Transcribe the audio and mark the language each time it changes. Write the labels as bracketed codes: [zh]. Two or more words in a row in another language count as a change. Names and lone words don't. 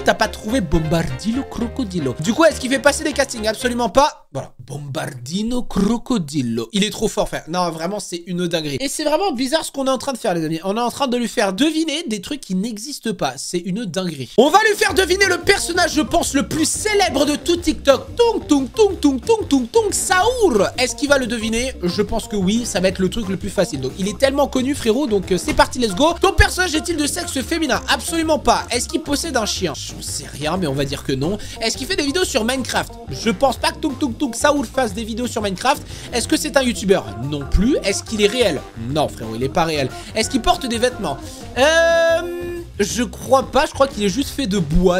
[fr] T'as pas trouvé Bombardillo Crocodillo? Du coup, est-ce qu'il fait passer des castings? Absolument pas. Voilà, Bombardino Crocodillo. Il est trop fort, frère. Non, vraiment, c'est une dinguerie. Et c'est vraiment bizarre ce qu'on est en train de faire, les amis. On est en train de lui faire deviner des trucs qui n'existent pas. C'est une dinguerie. On va lui faire deviner le personnage, je pense, le plus célèbre de tout TikTok. Tung, tung, tung, tung, tung, tung, tung, Saour. Est-ce qu'il va le deviner? Je pense que oui, ça va être le truc le plus facile. Donc, il est tellement connu, frérot. Donc, c'est parti, [en] let's go. [fr] Ton personnage est-il de sexe féminin? Absolument pas. Est-ce qu'il possède un chien? Je sais rien, mais on va dire que non. Est-ce qu'il fait des vidéos sur Minecraft? Je pense pas que Tung, tung, tung, Saour fasse des vidéos sur Minecraft. Est-ce que c'est un youtubeur? Non plus. Est-ce qu'il est réel? Non, frérot, il est pas réel. Est-ce qu'il porte des vêtements? Je crois pas, je crois qu'il est juste fait de bois.